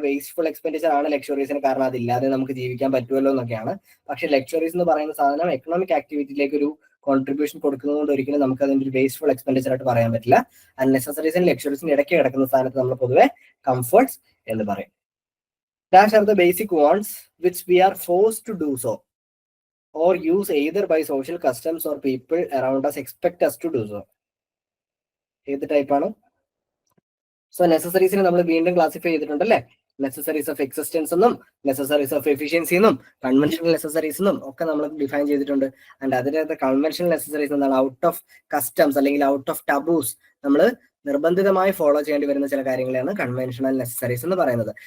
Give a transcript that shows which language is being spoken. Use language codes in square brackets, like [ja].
[ml] Wasteful expenditure ആണ് ലക്ഷറീസിന്, കാരണം അതില്ലാതെ നമുക്ക് ജീവിക്കാൻ പറ്റുമല്ലോ എന്നൊക്കെയാണ്. പക്ഷെ ലക്ഷറീസ് എന്ന് പറയുന്ന സാധനം എക്കണോമിക് ആക്ടിവിറ്റിയിലേക്ക് ഒരു കോൺട്രിബ്യൂഷൻ കൊടുക്കുന്നതുകൊണ്ട് ഒരിക്കലും നമുക്ക് അതിന്റെ ഒരു വേസ്റ്റ്ഫുൾ എക്സ്പെൻഡിച്ചർ ആയിട്ട് പറയാൻ പറ്റില്ല. ആൻഡ് നെസസറീസിനും ലക്ഷറീസിനും ഇടയ്ക്ക് കിടക്കുന്ന സ്ഥാനത്ത് നമ്മൾ പൊതുവെ കംഫർട്ട്സ് എന്ന് പറയും. [en] Dash are the basic wants which we are forced to do so or use either by social customs or people around us expect us to do so? [ml] ഏത് ടൈപ്പാണ്? സോ നെസസറീസിനെ നമ്മൾ വീണ്ടും ക്ലാസിഫൈ ചെയ്തിട്ടുണ്ടല്ലേ. നെസസറീസ് ഓഫ് എക്സിസ്റ്റൻസ് എന്നും necessaries of efficiency എന്നും conventional necessaries എന്നും ഒക്കെ നമ്മൾ define ചെയ്തിട്ടുണ്ട്. ആൻഡ് അതിനകത്ത് കൺവെൻഷണൽ നെസസറീസ് എന്താണ്? ഔട്ട് ഓഫ് കസ്റ്റംസ് അല്ലെങ്കിൽ ഔട്ട് ഓഫ് ടബൂസ് നമ്മൾ നിർബന്ധിതമായി ഫോളോ ചെയ്യേണ്ടി വരുന്ന ചില കാര്യങ്ങളാണ് കൺവെൻഷണൽ നെസസറീസ് എന്ന് പറയുന്നത്.